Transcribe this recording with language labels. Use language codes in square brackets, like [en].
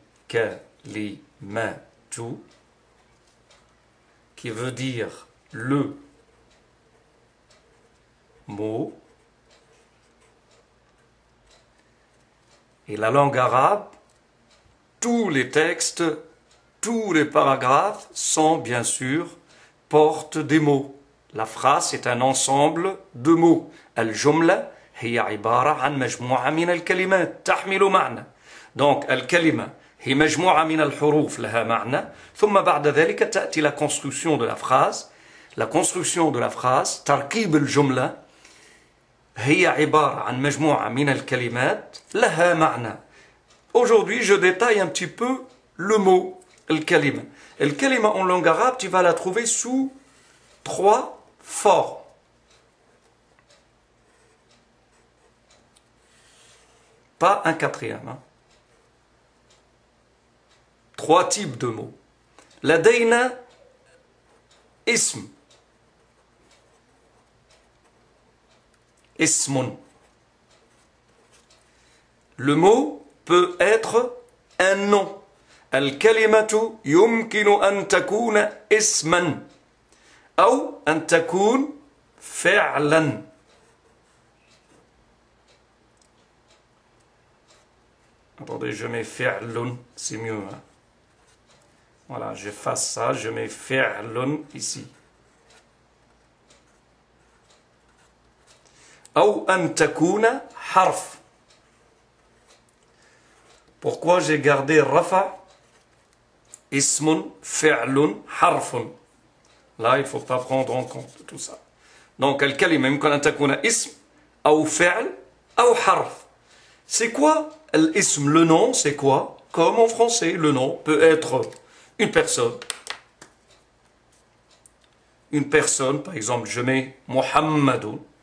[fr] الكلمة qui veut dire le mot. Et la langue arabe, tous les textes, tous les paragraphes sont bien sûr portent des mots. La phrase est un ensemble de mots. [ar] الجملة هي عبارة عن مجموعة من الكلمات تحمل معنى. Donc الكلمة هي مجموعة من الحروف لها معنى. ثم بعد ذلك تأتي [fr] la construction de la phrase. La construction de la phrase [ar] تركيب الجملة هي عبارة عن مجموعة من الكلمات لها معنى. [fr] Aujourd'hui, je détaille un petit peu le mot الكلمة. الكلمة en langue arabe, tu vas la trouver sous 3 formes. Pas un quatrième. Hein. 3 types de mots. [ar] لدينا اسم. اسم. [fr] Le mot peut être un nom. [ar] الكلمة يمكن أن تكون اسما أو أن تكون فعلا. [fr] Attendez, je mets فعل, c'est mieux. Hein? Voilà, j'efface ça, je mets فعل ici. [ar] أو أن تكون حرف. [fr] Pourquoi j'ai gardé [ar] رفع اسم فعل حرف. [fr] Là, il ne faut pas prendre en compte tout ça. [ar] Donc, الكلمة يمكن أن تكون اسم أو فعل أو حرف. [fr] C'est quoi l'ism, le nom, c'est quoi? Comme en français, le nom peut être une personne. Une personne, par exemple, je mets Muhammadun.